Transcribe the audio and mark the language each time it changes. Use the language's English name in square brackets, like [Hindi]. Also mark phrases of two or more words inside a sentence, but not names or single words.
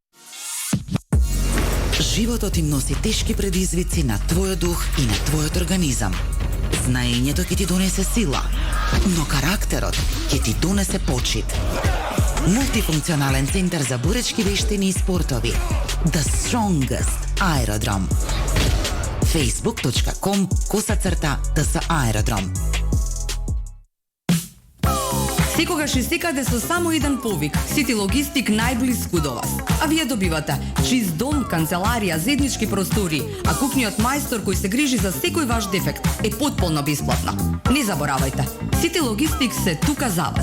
[Macedonian] Животот им носи тешки предизвици на твојот дух и на твојот организам. Знаењето ќе ти донесе сила, но карактерот ќе ти донесе почит. Мултифункционален центар за боречки вештини и спортови. The Strongest Aerodrome. facebook.com/ds Aerodrome. Секогаш и секаде со само еден повик. Сити Логистик најблиску до вас. А вие добивате чист дом, канцеларија, заеднички простори, а кухниот мајстор кој се грижи за секој ваш дефект е потполно бесплатно. Не заборавајте, Сити Логистик се тука за вас.